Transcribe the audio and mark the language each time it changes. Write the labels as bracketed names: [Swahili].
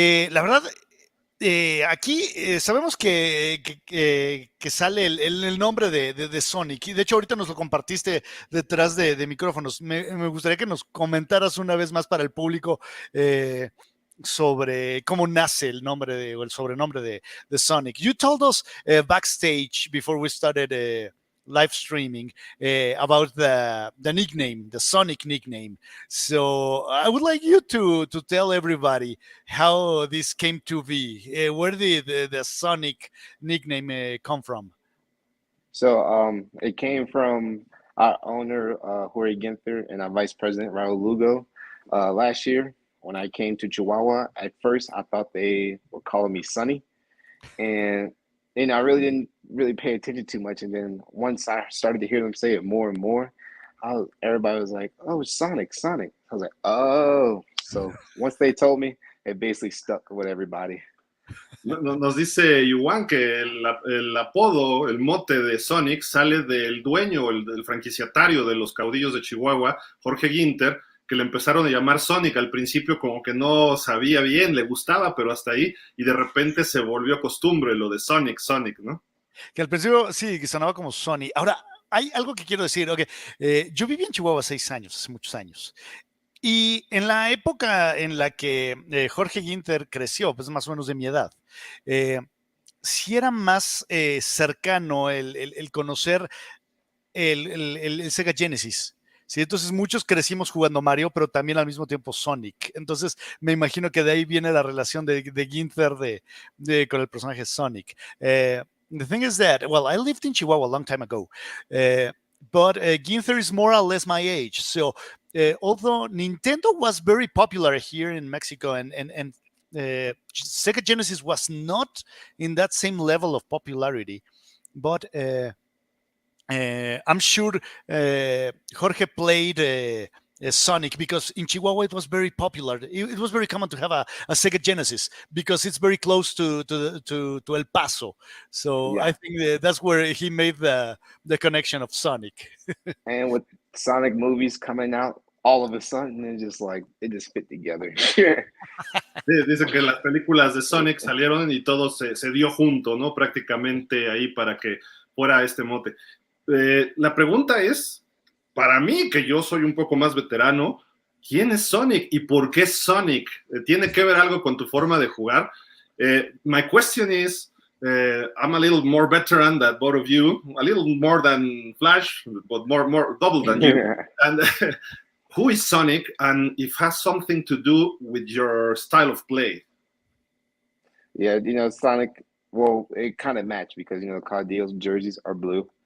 [Spanish] La verdad, aquí sabemos que sale el nombre de Sonic, y de hecho ahorita nos lo compartiste detrás de micrófonos. Me gustaría que nos comentaras una vez más para el público sobre cómo nace el nombre o el sobrenombre de Sonic. [English] You told us backstage before we started live streaming about the nickname, the Sonic nickname. So I would like you to tell everybody how this came to be. Where did the Sonic nickname come from? So it came from our owner, Jorge Ginther, and our vice president, Raul Lugo. Last year, when I came to Chihuahua, at first I thought they were calling me Sonny. And I really didn't pay attention too much. And then once I started to hear them say it more and more, everybody was like, "Oh, Sonic." I was like, "Oh." So once they told me, it basically stuck with everybody. [Spanish] Nos dice Juwan que el apodo, el mote de Sonic sale del dueño, del franquiciatario de los Caudillos de Chihuahua, Jorge Ginther, que le empezaron a llamar Sonic. Al principio como que no sabía bien, le gustaba, pero hasta ahí, y de repente se volvió costumbre lo de Sonic, ¿no? Que al principio sí, que sonaba como Sony. Ahora, hay algo que quiero decir. Okay. Yo viví en Chihuahua 6 años, hace muchos años. Y en la época en la que Jorge Ginther creció, pues más o menos de mi edad, sí era más cercano el conocer el Sega Genesis. Sí, entonces muchos crecimos jugando Mario, pero también al mismo tiempo Sonic. Entonces me imagino que de ahí viene la relación de Ginther con el personaje Sonic. [English] The thing is that, well, I lived in Chihuahua a long time ago, but Ginther is more or less my age. So although Nintendo was very popular here in Mexico and Sega Genesis was not in that same level of popularity, but I'm sure Jorge played Sonic because in Chihuahua it was very popular. It was very common to have a Sega Genesis because it's very close to El Paso. So yeah. I think that's where he made the connection of Sonic. And with Sonic movies coming out, all of a sudden it just fit together. Dice que las películas de Sonic salieron y todo se dio junto, ¿no? Prácticamente ahí para que fuera este mote. La pregunta es, para mí, que yo soy un poco más veterano, ¿quién es Sonic y por qué Sonic? ¿Tiene que ver algo con tu forma de jugar? My question is, I'm a little more veteran than both of you, a little more than Flash, but more double than you. And who is Sonic, and if it has something to do with your style of play? Yeah, Sonic, well, it kind of matched because, Caudillos jerseys are blue.